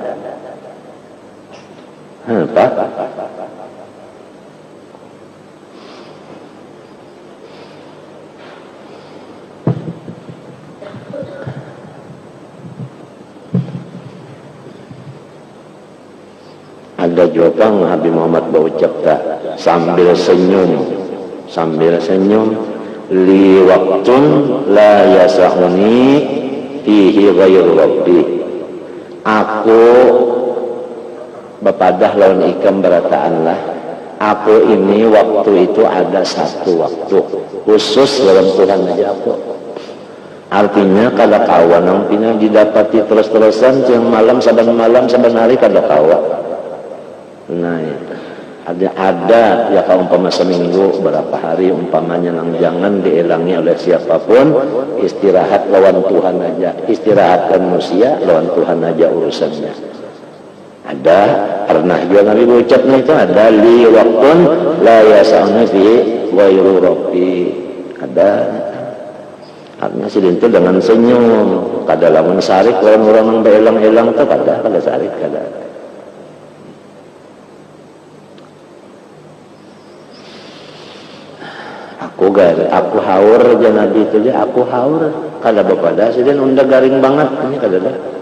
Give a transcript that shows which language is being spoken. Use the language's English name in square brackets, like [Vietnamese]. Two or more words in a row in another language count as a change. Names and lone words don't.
[Banjar] Apa? Ada jawaban Nabi Muhammad berucap sambil senyum, [Arabic] لي وقت لا يسعني فيه غير ربي. [Banjar] Aku bepadah lawan ikam berataanlah, aku ini waktu itu ada satu waktu khusus dalam Tuhan aja aku. Artinya kada kawan yang pina didapati terus-terusan siang malam saban hari kada kawan. Nah itu ada ya kalau umpama seminggu berapa hari umpamanya nang jangan dielangi oleh siapapun, istirahat lawan Tuhan aja, istirahatkan manusia lawan Tuhan aja urusannya. Ada pernah juga Nabi ucapnya itu ada [Arabic] لي وقت لا يسعني في غير ربي. [Banjar] Ada artinya sidin itu dengan senyum, kada lamun sarik orang-orang yang beelang-elang itu kada sarik kada. Aku haur aja Nabi itu aja, aku haur kada bepada sidin unda garing banget ini kada dah.